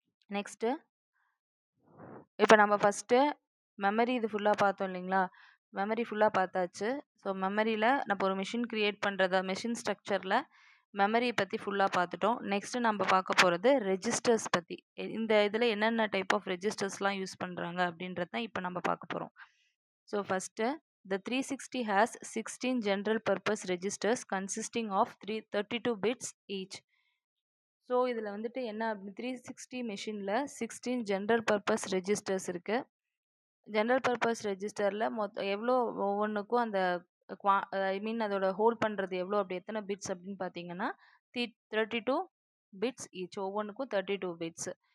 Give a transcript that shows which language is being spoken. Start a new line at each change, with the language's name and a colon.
Tamil: Next இப்போ நம்ம first memory இது ஃபுல்லாக பார்த்தோம் இல்லைங்களா, மெமரி ஃபுல்லாக பார்த்தாச்சு. ஸோ மெமரியில் நம்ம ஒரு மிஷின் க்ரியேட் பண்ணுறதா மிஷின் ஸ்ட்ரக்சரில் மெமரியை பற்றி ஃபுல்லாக பார்த்துட்டோம். நெக்ஸ்ட்டு நம்ம பார்க்க போகிறது ரெஜிஸ்டர்ஸ் பற்றி. இந்த இதில் என்னென்ன டைப் ஆஃப் ரெஜிஸ்டர்ஸ்லாம் யூஸ் பண்ணுறாங்க அப்படின்றது தான் இப்போ நம்ம பார்க்க போகிறோம்.
English: So first the 360 has 16 general purpose registers consisting of 32 bits each.
Tamil: So இதில் வந்துட்டு என்ன அப்படின்னு 360 மெஷினில் 16 ஜென்ரல் பர்பஸ் ரெஜிஸ்டர்ஸ் இருக்குது. ஜென்ரல் பர்பஸ் ரெஜிஸ்டரில் எவ்வளோ ஒவ்வொன்றுக்கும் அந்த ஐ மீன் அதோட ஹோல்ட் பண்ணுறது எவ்வளோ, அப்படி எத்தனை பிட்ஸ் அப்படின்னு பார்த்தீங்கன்னா 32 பிட்ஸ் ஈச், ஒவ்வொன்றுக்கும் 32 பிட்ஸ்.